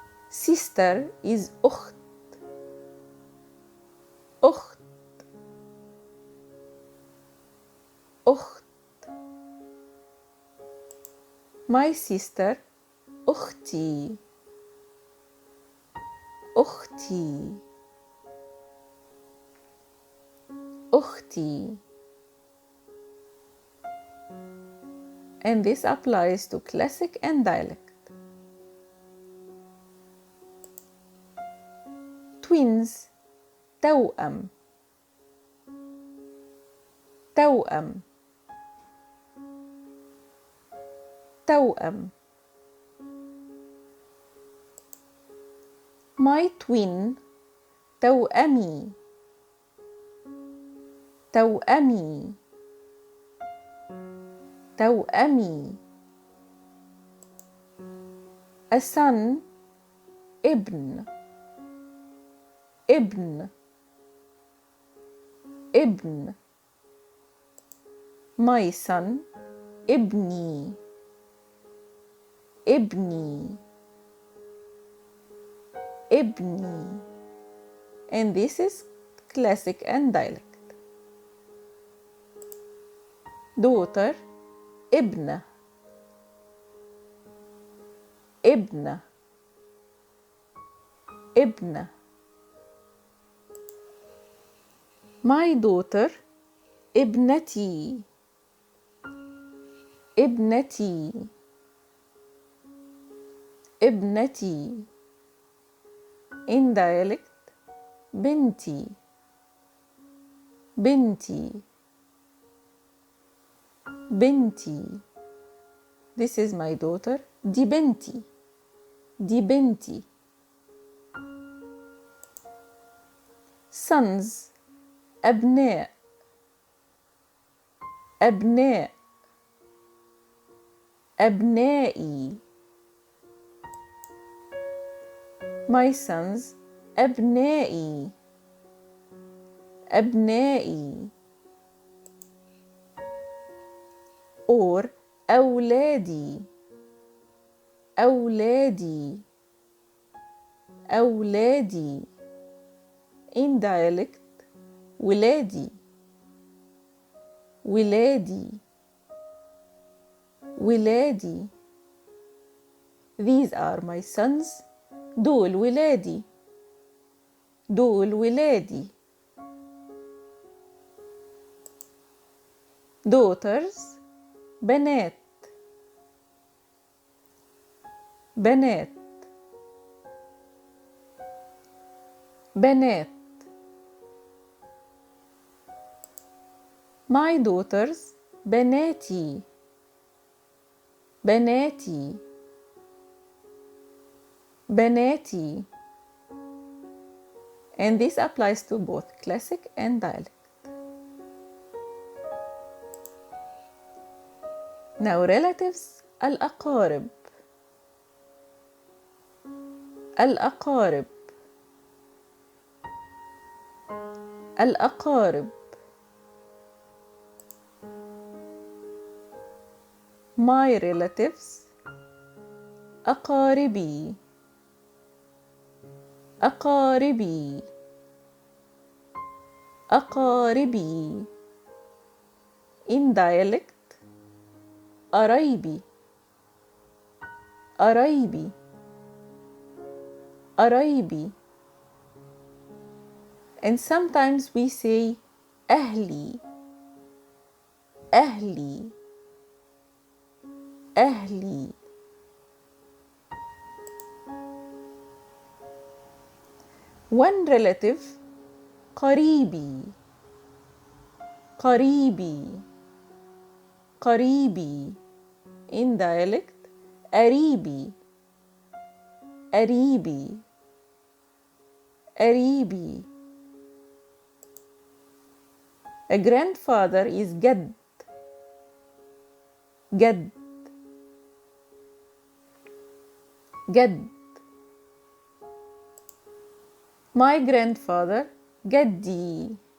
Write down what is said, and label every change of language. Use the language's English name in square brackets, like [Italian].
[English] sister is [Arabic] أخت أخت أخت. [English] my sister [Arabic] أختي أختي أختي. [English] And this applies to classic and dialect. [Arabic] twins توأم توأم توأم. [English] my twin [Arabic] توأمي توأمي توأمي. [English] a son [Arabic] ابن ابن ابن. [English] my son [Arabic] ابني ابني ابني. [English] And this is classic and dialect. [Arabic] daughter ابنة ابنة ابنة. [English] my daughter [Arabic] ابنتي ابنتي ابنتي. [English] in dialect [Arabic] بنتي بنتي بنتي. [English] this is my daughter [Arabic] دي بنتي دي بنتي. sons أبناء أبناء أبنائي. [English] my sons [Arabic] أبنائي أبنائي. or أولادي أولادي أولادي. [English] in dialect [Arabic] ولادي ولادي ولادي. [English] these are my sons [Arabic] دول ولادي دول ولادي. daughters بنات بنات بنات. [English] my daughters [Arabic] بناتي بناتي بناتي. [English] And this applies to both classic and dialect. Now relatives [Arabic] الأقارب الأقارب الأقارب. [English] my relatives [Arabic] أقاربي أقاربي أقاربي. [English] in dialect [Arabic] قرايبي قرايبي قرايبي. [English] and sometimes we say [Arabic] أهلي أهلي أهلي. [English] one relative [Arabic] قريبي قريبي قريبي. [English] in dialect [Arabic] قريبي قريبي قريبي. [English] a grandfather is [Arabic] جد جد جد. [English] my grandfather جدي